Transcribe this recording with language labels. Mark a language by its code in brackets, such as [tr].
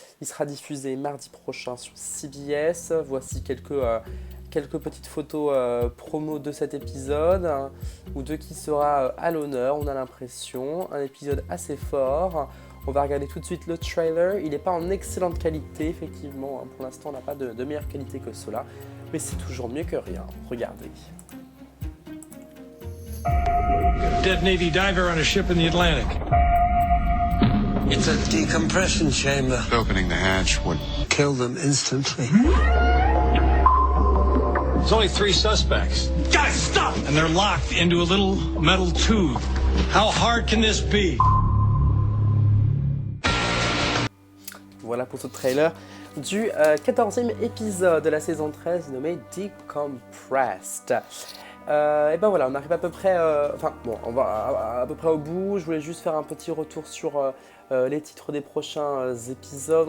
[fr] Il sera diffusé mardi prochain sur CBS. Voici quelques petites photos promo de cet épisode, ou de qui sera à l'honneur, on a l'impression. Un épisode assez fort. On va regarder tout de suite le trailer. Il n'est pas en excellente qualité, effectivement. Pour l'instant, on n'a pas de meilleure qualité que cela. Mais c'est toujours mieux que rien. Regardez. [en] Dead Navy diver on a ship in the Atlantic. It's a decompression chamber. Opening the hatch would Kill them instantly. There's only 3 suspects. Guys, stop! And they're locked into a little metal tube. How hard can this be? [fr] Voilà pour ce trailer du 14e épisode de la saison 13 nommé Decompressed. Et ben voilà, on arrive à peu près, on va à peu près au bout. Je voulais juste faire un petit retour sur les titres des prochains épisodes.